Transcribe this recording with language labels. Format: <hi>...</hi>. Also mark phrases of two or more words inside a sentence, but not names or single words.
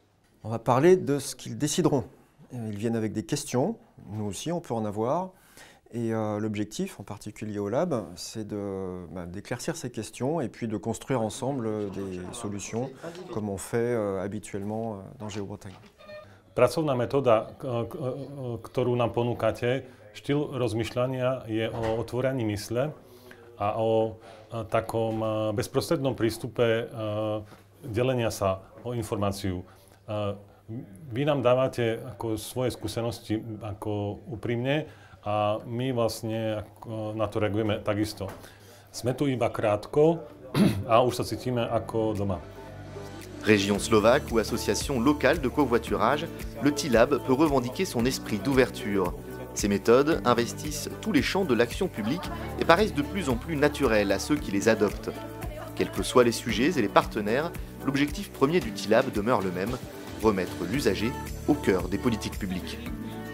<fr>On va parler de ce qu'ils décideront. Ils viennent avec des questions, nous aussi on peut en avoir. Et l'objectif, en particulier au lab, c'est d'éclaircir ces questions et puis de construire ensemble des solutions comme on fait habituellement dans GeoBretagne.</fr> <sk>Pracovná metóda, ktorú nám ponúkate, štýl rozmýšľania je o otvorení mysle a o takom bezprostrednom prístupe delenia sa o informáciu. Vy nám dávate ako svoje skúsenosti ako úprimne a my vlastne na to reagujeme takisto. Sme tu iba krátko a už sa cítime ako doma.</sk> <fr>Région slovaque ou association locale de covoiturage, le TILAB peut revendiquer son esprit d'ouverture. Ces méthodes investissent tous les champs de l'action publique et paraissent de plus en plus naturelles à ceux qui les adoptent. Quels que soient les sujets et les partenaires, l'objectif premier du TILAB demeure le même, remettre l'usager au cœur des politiques publiques.</fr>